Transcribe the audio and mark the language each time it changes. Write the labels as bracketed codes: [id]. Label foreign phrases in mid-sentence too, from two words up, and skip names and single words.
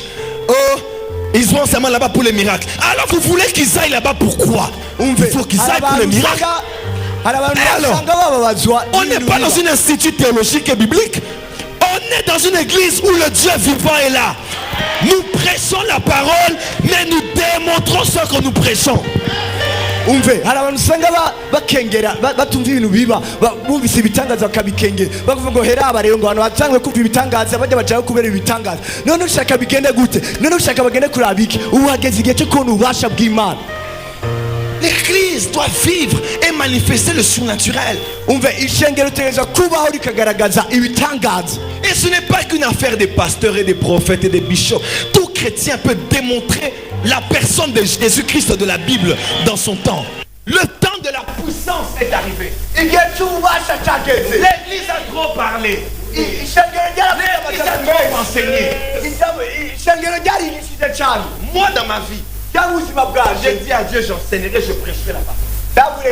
[fr] Oh, ils vont seulement là-bas pour les miracles. Alors vous voulez qu'ils aillent là-bas pourquoi? Il faut qu'ils aillent pour les miracles. Alors, on n'est pas dans un institut théologique et biblique. On est dans une église où le Dieu vivant est là. Nous prêchons la parole, mais nous démontrons ce que nous prêchons. [rn] Umve hari abantu usanga bakengera batumva ibintu biba bumvise ibitangaza bakabikengera bavuga ngo heraba rero ngo abantu batangwe kumva ibitangaza bajya bacaho kubera ibitangaza none ushaka bigende gute none ushaka bagende kurabiki ubu hageze igihe cyo kubona ububasha bw'Imana. [fr] L'église doit vivre et manifester le surnaturel. [rn] Umve ishengero tegereza kubaho rikagaragaza ibitangaza. [fr] Et ce n'est pas qu'une affaire des pasteurs et des prophètes et des bishops. Tout chrétien peut démontrer la personne de Jésus-Christ de la Bible dans son temps. Le temps de la puissance est arrivé. L'église a trop parlé. L'église a trop enseigné. Moi dans ma vie, j'ai dit à Dieu, j'enseignerai, je prêcherai là-bas.